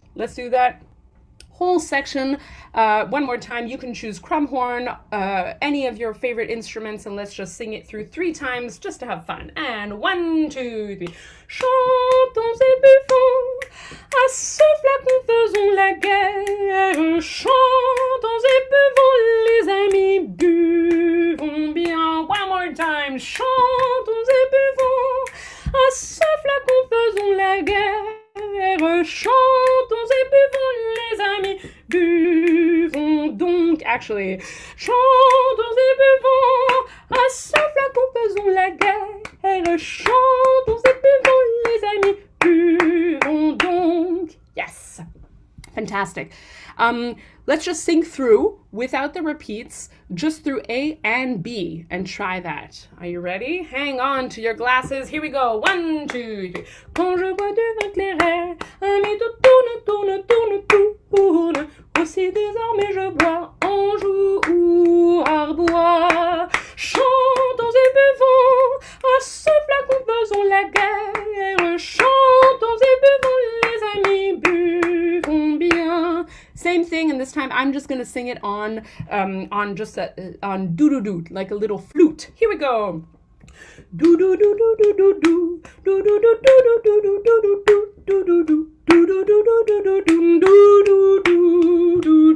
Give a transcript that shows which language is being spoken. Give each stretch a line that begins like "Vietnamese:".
English: Let's do that whole section one more time. You can choose crumhorn, any of your favorite instruments, and let's just sing it through 3 times just to have fun. And 1, 2, 3.
French: Chantons et buvons, à ce flacon faisons la guerre. Chantons et buvons les amis, buvons bien.
English: One more time.
French: Chantons et buvons, à ce flacon faisons la guerre. Chantons et buvons les amis, buvons donc.
English: Actually,
French: chantons et buvons, à ce flacon faisons la guerre. Chantons et buvons les amis, buvons donc.
English: Yes, fantastic. Let's just sing through without the repeats, just through A and B, and try that. Are you ready? Hang on to your glasses. Here we go. 1, 2, 3.
French: Quand je bois du vin clairet, ami tout tourne, tourne, tourne, tourne. Aussi désormais je bois Anjou ou Arbois. Chantons et buvons, à ce flacon faisons la guerre. Chantons et buvons les amis, buvons bien.
English: Same thing, and this time I'm just gonna sing it on doo-doo-doo, like a little flute. Here we go. Do-do-do-do-do-do-do, do-do-do-do-do-do-do-do-do-do-do-do.